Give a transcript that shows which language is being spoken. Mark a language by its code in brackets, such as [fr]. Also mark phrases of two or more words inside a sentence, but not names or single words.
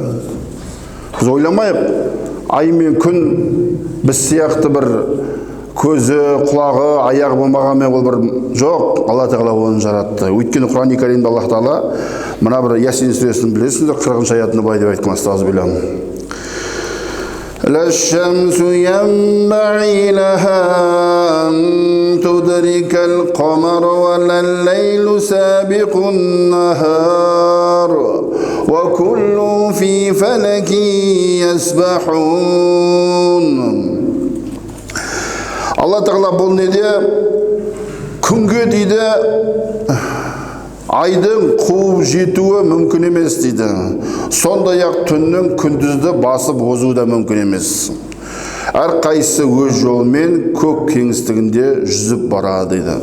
[kk] Біз ойламайық, ай мен күн біз сияқты бір көзі, құлағы, аяғы болмағанмен ол бір жоқ, Алла Тағала оны жаратты. Өйткені Құран Кәрімде Аллах Тағала мына бір Ясин сүресін білесіңдер, 40-шы аятында былай деп айтқан, астағфируллах. [ar] لَلشَّمْسُ يَنبَغِي لَهَا أَن تُدْرِكَ الْقَمَرَ وَلَا اللَّيْلُ سَابِقُ النَّهَارِ وَكُلٌّ فِي فَلَكٍ يَسْبَحُونَ. [kk] Алла Тағала бұл неде күнге дейді айдың қуып жетуі мүмкін емес дейді. Сондай-ақ түннің күндізді басып озуы да мүмкін емес. Әр қайсысы өз жолымен көк кеңістігінде жүзіп барады дейді.